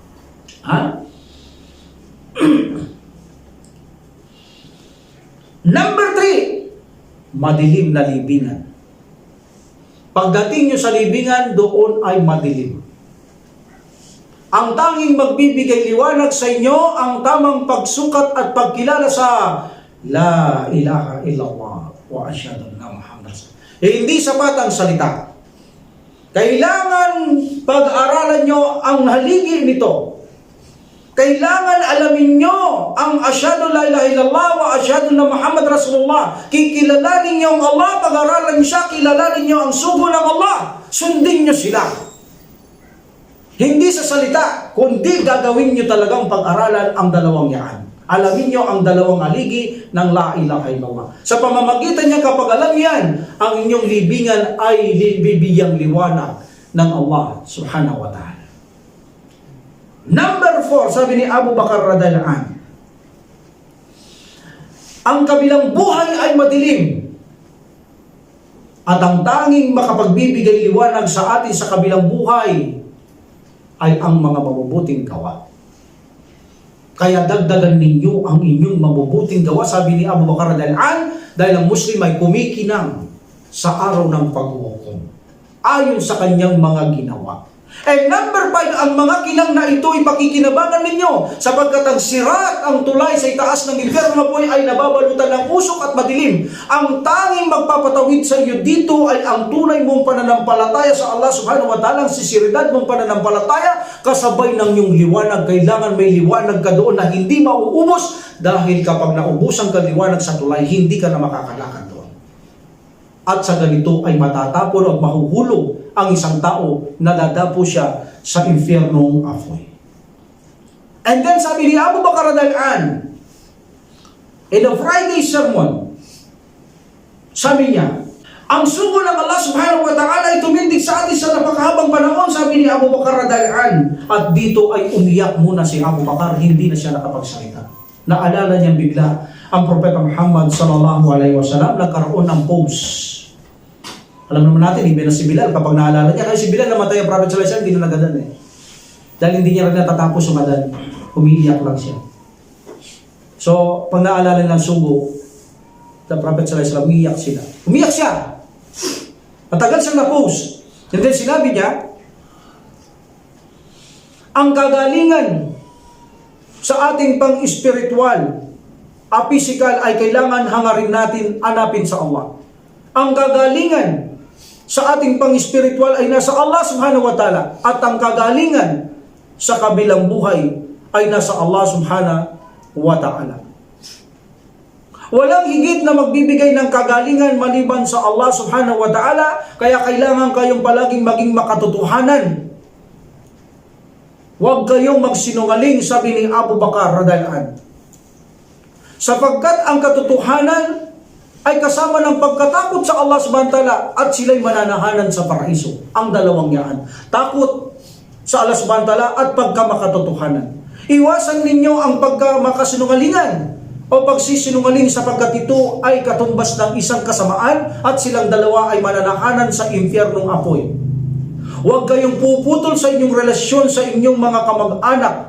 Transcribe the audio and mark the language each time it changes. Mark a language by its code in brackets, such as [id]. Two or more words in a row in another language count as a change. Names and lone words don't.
[tl] Number 3, madilim na libingan. Pagdating nyo sa libingan, doon ay madilim. Ang tanging magbibigay liwanag sa inyo, ang tamang pagsukat at pagkilala sa [ar] لا إله إلا الله وأشهد أن محمدا رسول الله. [tl] Hindi sapat ang salita. Kailangan pag-aralan nyo ang haligi nito. Kailangan alamin nyo ang [ar] أشهد لا إله إلا الله وأشهد أن محمد رسول الله. [tl] Kikilalanin nyo ang Allah, pag-aralan nyo siya, kilalanin nyo ang sugo ng Allah. Sundin nyo sila. Hindi sa salita, kundi gagawin nyo talagang pag-aralan ang dalawang yan. Alamin nyo ang dalawang haligi ng [ar] لا إله إلا الله. [tl] Sa pamamagitan niya, kapag alam yan, ang inyong libingan ay bibiyang liwanag ng Allah [ar] سبحانه وتعالى. [tl] Number 4, sabi ni Abu Bakar [ar] رضي الله عنه, [tl] ang kabilang buhay ay madilim, at ang tanging makapagbibigay liwanag sa atin sa kabilang buhay ay ang mga mabubuting gawa. Kaya dagdagan ninyo ang inyong mabubuting gawa, sabi ni Abu Bakar [ar] رضي الله عنه, [tl] dahil ang Muslim ay kumikinang sa araw ng paghuhukom ayon sa kanyang mga ginawa. And number 5, ang mga kinang na ito ay pakikinabangan ninyo, sapagkat ang sirat, ang tulay sa itaas ng impyerno po ay nababalutan ng usok at madilim. Ang tanging magpapatawid sa iyo dito ay ang tunay mong pananampalataya sa Allah [ar] سبحانه وتعالى, [tl] ang sisiridad mong pananampalataya, kasabay ng iyong liwanag. Kailangan may liwanag ka doon na hindi mauubos, dahil kapag naubusan ka liwanag sa tulay, hindi ka na makakalakad doon. At sa ganito ay matatapon at mahuhulog ang isang tao na dadapo siya sa impyernong apoy. [en] And then [tl] sabi ni Abu Bakar radhiyallahu [en] in the Friday sermon, [tl] sabi niya, ang sugo ng Allah [ar] سبحانه وتعالى [tl] ay tumindig sa atin sa napakahabang panahon, sabi ni Abu Bakar radhiyallahu. At dito ay umiyak muna si Abu Bakar, hindi na siya nakapagsalita. Naalala niyang bigla ang Propeta Muhammad [ar] صلى الله عليه وسلم, [tl] nagkaroon ng pause. Alam naman natin, iba na si Bilal kapag naalala niya. Kaya si Bilal namatay ang Prophet [ar] صلى الله عليه وسلم, [tl] hindi na nagadan eh. Dahil hindi niya rin natatapos yung adan, umiiyak lang siya. So, pag naalala ng sugo, [en] the Prophet [ar] صلى الله عليه وسلم, [tl] umiiyak sila. Umiyak siya! Matagal siyang na-pause. [en] And then [tl] sinabi niya, ang kagalingan sa ating pang-spiritual, physical ay kailangan hangarin natin, hanapin sa Allah. Ang kagalingan sa ating pang-spiritual ay nasa Allah [ar] سبحانه وتعالى. [tl] At ang kagalingan sa kabilang buhay ay nasa Allah [ar] سبحانه وتعالى. [tl] Walang higit na magbibigay ng kagalingan maliban sa Allah [ar] سبحانه وتعالى, [tl] kaya kailangan kayong palaging maging makatotohanan. Huwag kayong magsinungaling, sabi ni Abu Bakar radhiyallahu. Sapagkat ang katotohanan ay kasama ng pagkatakot sa Allah [ar] سبحانه وتعالى [tl] at sila'y mananahanan sa paraiso. Ang dalawang yan. Takot sa Allah [ar] سبحانه وتعالى [tl] at pagkamakatotohanan. Iwasan ninyo ang pagkamakasinungalingan o pagsisinungaling sapagkat ito ay katumbas ng isang kasamaan at silang dalawa ay mananahanan sa impyernong apoy. Huwag kayong puputol sa inyong relasyon sa inyong mga kamag-anak.